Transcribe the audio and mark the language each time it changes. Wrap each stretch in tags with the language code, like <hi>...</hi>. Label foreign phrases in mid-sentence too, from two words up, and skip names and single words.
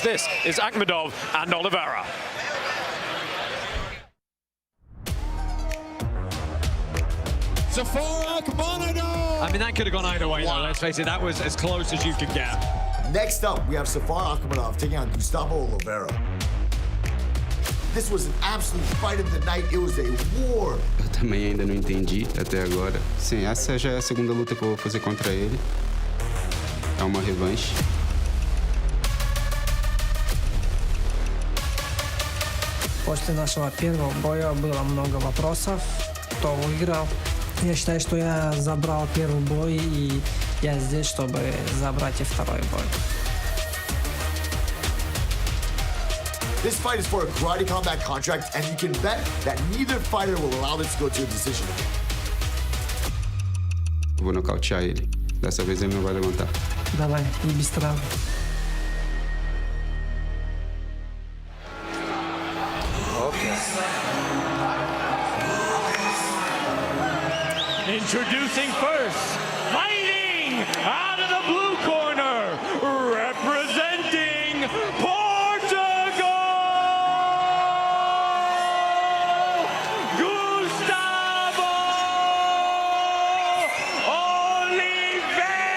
<en>This is Akhmadov and Oliveira. I mean, that could have gone either way, though. Let's face it, that was as close as you could get. Next up, we have Safar Akhmadov taking on Gustavo Oliveira. This was an absolute fight of the night. It was a war.</en> <pt>Eu também ainda não entendi até agora. Sim, essa já é a segunda luta que eu vou fazer contra ele. É uma revanche.</pt> <ru>После нашего первого боя было много вопросов, кто выиграл. Я считаю, что я забрал первый бой, и я здесь, чтобы забрать и второй бой.</ru> <en>This fight is for a Karate Combat contract, and you can bet that neither fighter will allow this to go to a decision.</en> <pt>Vou nocautear ele. Dessa vez ele não vai levantar.</pt> <ru>Давай, не без травм.</ru> <en>Introducing first, fighting out of the blue corner, representing Portugal, Gustavo Oliveira.</en>